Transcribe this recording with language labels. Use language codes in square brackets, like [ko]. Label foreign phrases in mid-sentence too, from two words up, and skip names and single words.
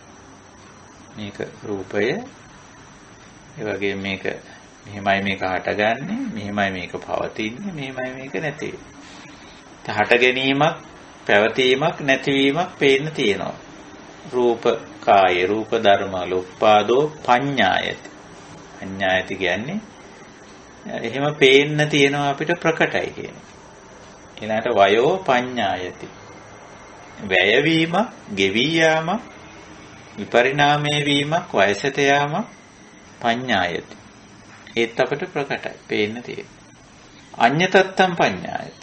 [si] මේක රූපය ඒ වගේ මේක මෙහෙමයි මේක හටගන්නේ, මෙහෙමයි මේක පවතින්නේ, මෙහෙමයි මේක නැති වෙන්නේ. හට ගැනීමක්, පැවතීමක්, නැතිවීමක් පේන්න තියෙනවා. [pi] රූප කාය, රූප ධර්ම ලෝපාදෝ පඤ්ඤායති. [si] පඤ්ඤායති කියන්නේ එහෙම පේන්න තියෙනවා අපිට ප්‍රකටයි කියන්නේ. ඊළඟට [pi] වයෝ පඤ්ඤායති. [si] වැයවීම, ගෙවි යාම, විපරිණාමයේ වීමක්, වයසට යාම පඤ්ඤායති. ඒත් අපිට ප්‍රකටයි පේන්න තියෙන්නේ. [pi] අඤ්ඤතත්තම් පඤ්ඤායති.